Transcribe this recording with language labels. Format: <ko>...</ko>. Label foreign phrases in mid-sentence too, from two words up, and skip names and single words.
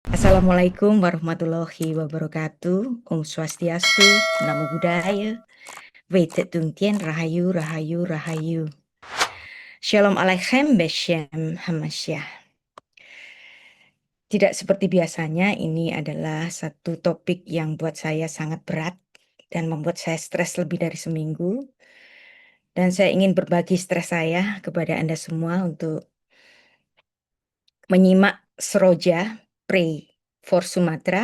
<ar>السلام عليكم ورحمة الله وبركاته.</ar> <ban>Om Swastiastu,</ban> <pi>Namo Buddhaya,</pi> <ban>Wete Tung Tien, Rahayu, Rahayu, Rahayu.</ban> <he>שלום עליכם, בשם המשיח.</he> <id>Tidak seperti biasanya, ini adalah satu topik yang buat saya sangat berat dan membuat saya stres lebih dari seminggu. Dan saya ingin berbagi stres saya kepada Anda semua untuk menyimak Seroja,</id> <en>Pray for Sumatra.</en>